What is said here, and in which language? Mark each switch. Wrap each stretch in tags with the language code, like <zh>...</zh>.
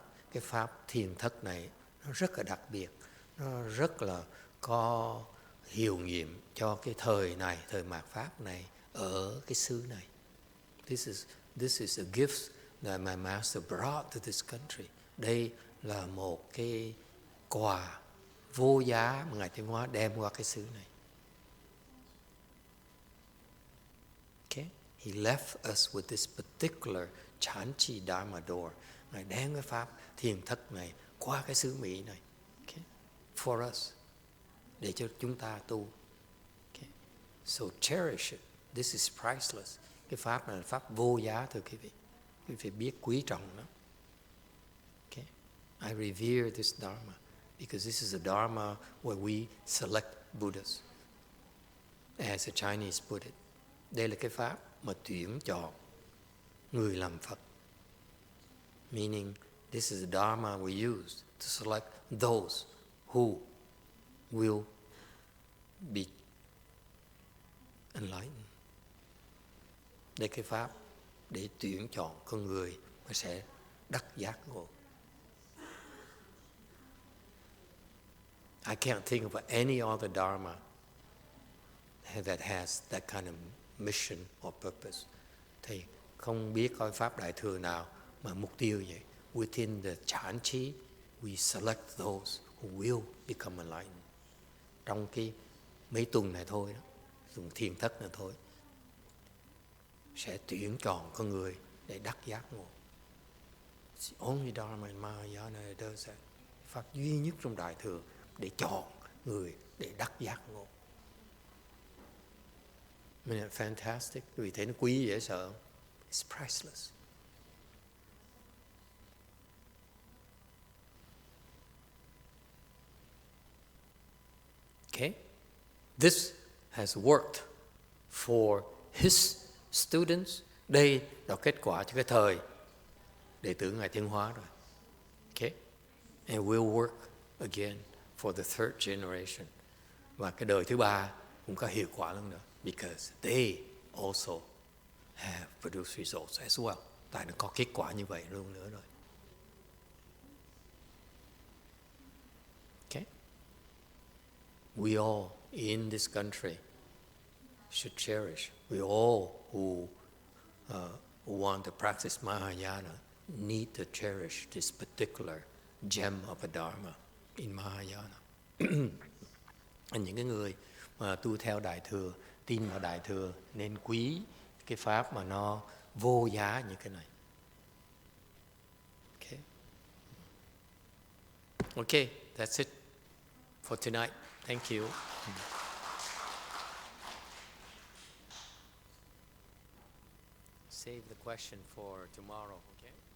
<vi>Cái pháp thiền thất này nó rất là đặc biệt, nó rất là có hiệu nghiệm cho cái thời này, thời mạt Pháp này, ở cái xứ này.</vi> <en>This is This is a gift that my master brought to this country.</en> <vi>Đây là một cái quà vô giá mà Ngài Thiên Hóa đem qua cái xứ này.</vi> <en>Okay? He left us with this particular Chanchi Dharma door.</en> <vi>Ngài đem cái pháp thiền thất này qua cái xứ Mỹ này.</vi> <en>Okay? For us.</en> <vi>Để cho chúng ta tu.</vi> <en>Okay? So cherish it. This is priceless.</en> <vi>Cái pháp này là pháp vô giá thưa quý vị. Quý vị phải biết quý trọng nó.</vi> <en>Okay? I revere this Dharma because this is a Dharma where we select Buddhas. As a Chinese put it.</en> <vi>Đây là cái pháp mà tuyển chọn người làm Phật.</vi> <en>Meaning this is the Dharma we use to select those who will be enlightened.</en> <vi>Đây cái pháp để tuyển chọn con người mà sẽ đắc giác ngộ.</vi> <en>I can't think of any other Dharma that has that kind of mission or purpose.</en> <vi>Thì không biết coi pháp Đại Thừa nào mà mục tiêu vậy.</vi> <en>Within the Chanchi, we select those who will become enlightened.</en> <vi>Trong cái mấy tuần này thôi đó, tuần thiền thất này thôi, sẽ tuyển chọn con người để đắc giác ngộ.</vi> <en>It's the only Dharma in Mahayana that does that.</en> <vi>Pháp duy nhất trong Đại Thừa để chọn người để đắc giác ngộ.</vi> <en>Isn't it fantastic?</en> <vi>Quý vị thấy nó quý dễ sợ không?</vi> <en>It's priceless. Okay? This has worked for his students.</en> <vi>Đây là kết quả cho cái thời đệ tử Ngài Thiên Hóa rồi.</vi> <en>Okay? And will work again for the third generation.</en> <vi>Và cái đời thứ ba cũng có hiệu quả lắm nữa.</vi> <en>Because they also have produced results as well.</en> <vi>Tại nó có kết quả như vậy luôn nữa rồi.</vi> <en>Okay? We all in this country should cherish. We all who want to practice Mahayana need to cherish this particular gem of a Dharma in Mahayana.</en> <vi>Những cái người mà tu theo Đại Thừa, tin vào Đại Thừa nên quý cái pháp mà nó vô giá như cái này.</vi> <en>Okay. Okay, that's it for tonight. Thank you. Save the question for tomorrow, okay?</en>